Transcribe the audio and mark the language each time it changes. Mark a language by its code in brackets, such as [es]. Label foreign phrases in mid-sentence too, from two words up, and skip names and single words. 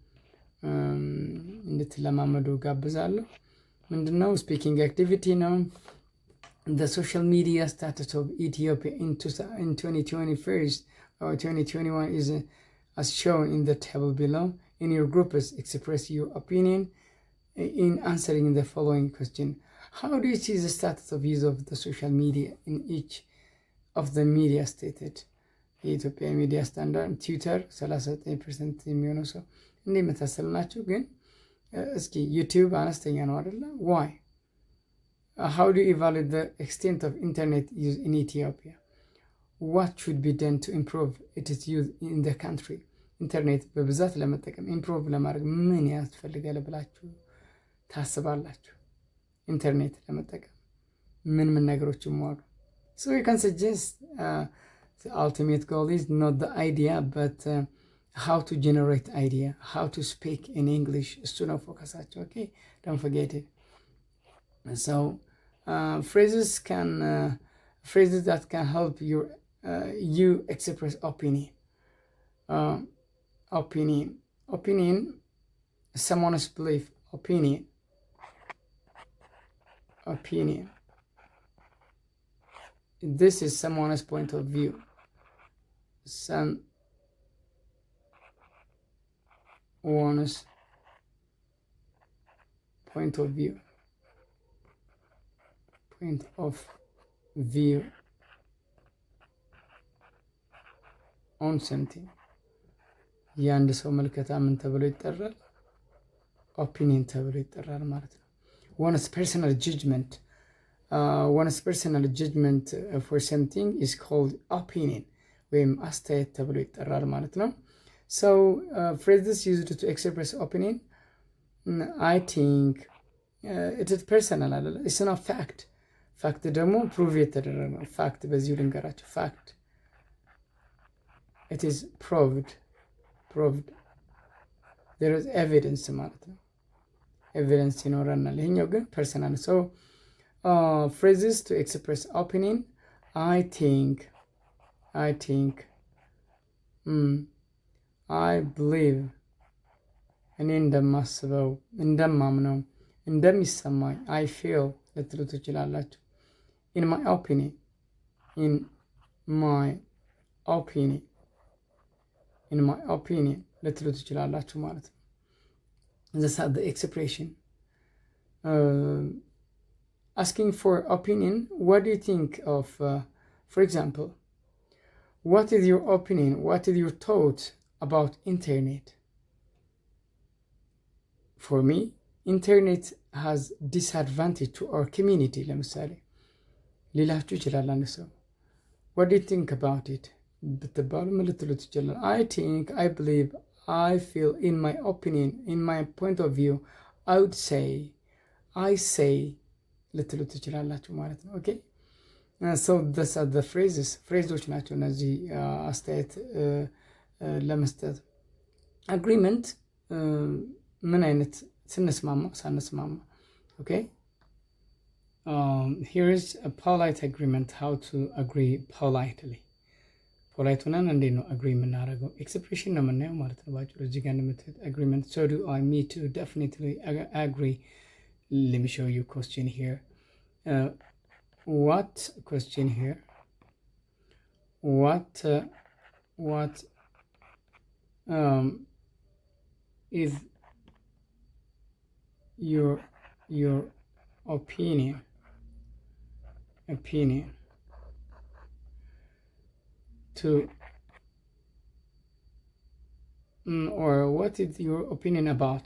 [am] እንድትለማመዱ ጋብዛለሁ ምንድነው [en] speaking activity ነው the social media status of Ethiopia in 2021 or 2021 is as shown in the table below in your groups express your opinion in answering the following question how do you see the status of use of the social media in each of the media stated [am] የኢትዮጵያ ሚዲያ ስታንዳርድ ትዊተር 39% የሚሆነው ሰው እንዴ መታሰልናችሁ ግን እስኪ ዩቲዩብ አነስተኛ ነው አይደለ [en] why how do you evaluate the extent of internet use in Ethiopia what should be done to improve its use in the country [am] ኢንተርኔት በብዛት ለመጠቀም ኢምፕሩቭ ለማድረግ ምን ያስፈልጋል ብላችሁ ታስባላችሁ ኢንተርኔት ለመጠቀም ምን ነገሮችን ማወቅ [en] so you can suggest the ultimate goal is not the idea but how to generate idea how to speak in English [am] እሱ ነው ፎከሳቸው [en] okay don't forget it so phrases that can help you express opinion someone's belief opinion this is someone's point of view someone's point of view on something [am] የአንድ ሰው መልከታ ምን ተብሎ ይጠራል ኦፒኒየን ተብሎ ይጠራል ማለት ነው [en] one's personal judgment for something is called opinion [am] ወይም አስተያየት ተብሎ ይጠራል ማለት ነው [en] so phrases used to express opinion I think it is personal አይደለ it's not fact ደግሞ prove [am] የተደረገ ነው [en] fact [am] በዚሁ ልንገራችሁ [en] fact it is proved there is evidence [am] ማለት ነው [en] evidence [am] ይኖረናል ይሄኛው ግን [en] personal so phrases to express opinion I think I believe [am] እኔ እንደማስበው እንደማምነው እንደሚሰማኝ [en] I feel [am] ልትሉ ትችላላችሁ [en] in my opinion [am] ልትሉ ትችላላችሁ ማለት ነው [en] the expression asking for opinion what do you think of for example what is your opinion what is your thought about internet. For me, internet has disadvantage to our community. [am] ለምሳሌ ሊላችሁ ይችላል አንድ ሰው [en] what do you think about it [am] ብትባሉ ምን ልትሉ ትችላል? [en] I believe, I feel, in my opinion, in my point of view, I would say, I say [am] ልትሉ ትችላላችሁ ማለት ነው። [en] ኦኬ so these are the phrases [am] ፍሬዞች ናቸው እነዚህ አስተያየት ለመስጠት። አግሪመንት ምን አይነት ስንስማማ ሳንስማማ። ኦኬ [en] here is a polite agreement, how to agree politely። [am] ፖላይት ሆነን እንዴት ነው አግሪ የምናደርገው? ኤክስፕሬሽን ነው የምናየው ማለት ነው ባጭሩ። እዚህ ጋር እንደምትት [en] agreement, so do I, me too, definitely, agree. Let me show you question here. What question here? What is your opinion to or what is your opinion about?